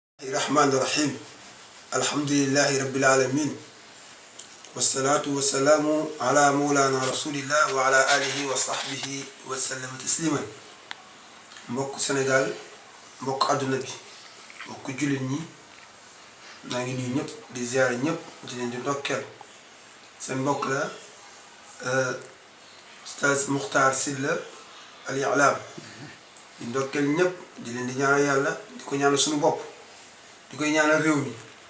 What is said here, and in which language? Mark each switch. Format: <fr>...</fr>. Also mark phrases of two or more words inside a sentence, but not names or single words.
<ar>الرحمن الرحيم الحمد لله رب العالمين والصلاة والسلام على مولانا رسول الله وعلى آله وصحبه وسلم تسليما</ar> <wo>mbokk Sénégal mbokk àdduna bi mbokk jullit ñi maa ngi nuyu ñëpp di ziare ñëpp di leen di ndokkeel seen mbokk la Oustaz Makhtar Sylla Al I'lam di ndokkeel ñëpp di leen di ñaanal yàlla di ko ñaanal suñu bopp di koy ñaanal réew mi</wo>